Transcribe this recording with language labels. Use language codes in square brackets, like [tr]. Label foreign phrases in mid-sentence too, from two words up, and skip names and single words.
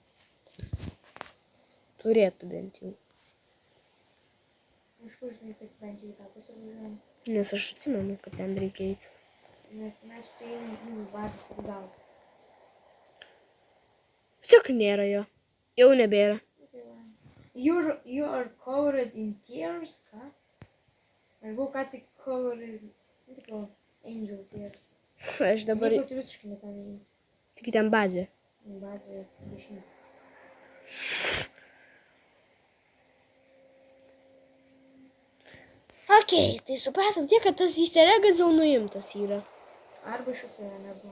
[lt] Turėtų bent jau. Iš kur žinai, kad bent jau tą pasivažiuojam? Nes aš atsimenu, kad ten reikia eiti. Nes mes štai einam bazės ir gal. Tiesiog nėra jo. Jau nebėra. [en] You are covered in tears, [lt] ką? Aš buvau ką tik [en] covered in [lt] tipo [en] angel tears. [lt] Aš dabar... Jeigu tu visiškai nepavyzdžiui. Tik ten bazė. Bazė 10. Okei, tai supratom tiek, kad tas [en] easter eggas [lt] jau nuimtas yra. Arba iš viso nebuvo.